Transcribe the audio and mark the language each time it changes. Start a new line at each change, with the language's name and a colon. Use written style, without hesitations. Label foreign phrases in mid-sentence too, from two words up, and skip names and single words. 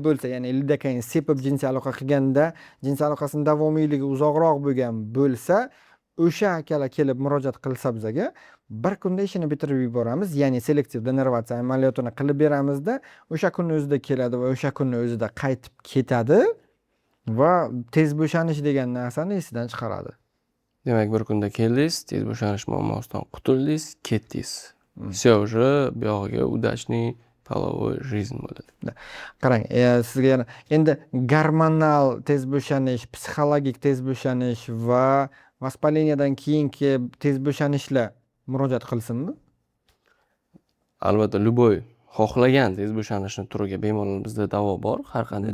Uzbek: bo'lsa, ya'ni lidokain sepib jinsiy aloqa qilganda jinsiy aloqasining davomiyligi uzoqroq bo'lgan bo'lsa, o'sha akalar kelib murojaat qilsa bizga bir kunda ishini bitirib yuboramiz, ya'ni selektiv denervatsiya amaliyotini qilib beramizda, o'sha kunning o'zida keladi va o'sha kunning o'zida qaytib ketadi va tez bo'shanish degan narsani esidan chiqaradi. Demak, bir kunda keldingiz, tez bo'shanish muammosidan qutuldingiz, ketdingiz.
Russian: Всё, уже buyog'iga удачный половой жизнь bo'ladi.
Uzbek: Qarang, sizga yana endi gormonal tez bo'shanish, psixologik tez bo'shanish va vaspaleniyadan keyingi tez bo'shanishlar murojaat qilsinmi? Albatta, любой xohlagan tez bo'shanishni turiga bemalol bizda davo bor, har qanday